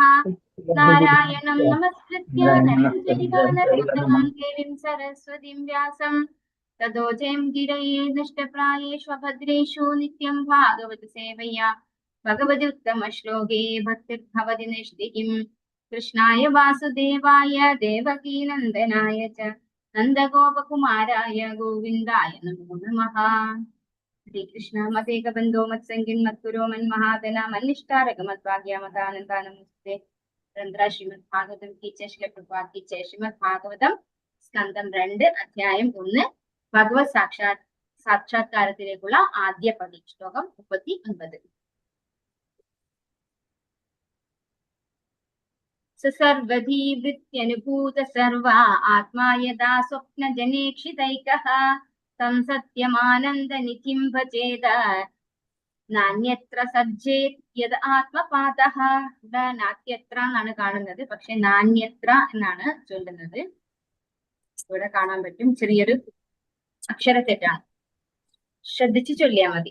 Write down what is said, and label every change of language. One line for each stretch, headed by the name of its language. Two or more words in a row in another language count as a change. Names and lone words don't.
Sanskrit: नारायणं नमस्कृत्य नरं चैव नरोत्तमं देवीं सरस्वतीं व्यासं ततो जयं गिरये नष्टप्रायेषु भद्रेषु नित्यं भागवत सेवया भगवति उत्तमश्लोके भक्तिर्भवति नैष्टिकीम्। कृष्णाय वासुदेवाय देवकी नन्दनाय च नन्दगोपकुमाराय गोविन्दाय नमो नमः। हरे कृष्ण। मतेकबन्धो मत्सङ्गिन् मत्कुरो मन्महादना मन्निष्ठारकमद्भाग्यमतानन्दानमुस्ते।
Hindi: श्रीमद्भागवतम की जय। श्रील प्रभुपाद की जय।
Malayalam: श्रीमद्भागवतम സ്കന്ധം 2 അധ്യായം 1 ഭഗവത് സാക്ഷാത്കാരത്തിലേക്കുള്ള ആദ്യ പടി. ശ്ലോകം 39.
Sanskrit: सर्वधी वृत्त्यनुभूत सर्वा आत्मा यदा स्वप्नजनेक्षितैकः तं सत्यमानन्दनिधिं भजेत
Malayalam: നാന്യത്ര സജ്ജേത് യത് ആത്മപാതഃ. ഇവിടെ നാട്യത്ര എന്നാണ് കാണുന്നത്, പക്ഷെ നാന്യത്ര എന്നാണ് ചൊല്ലുന്നത്. ഇവിടെ കാണാൻ പറ്റും ചെറിയൊരു അക്ഷരത്തെറ്റാണ്, ശ്രദ്ധിച്ച് ചൊല്ലിയാൽ മതി.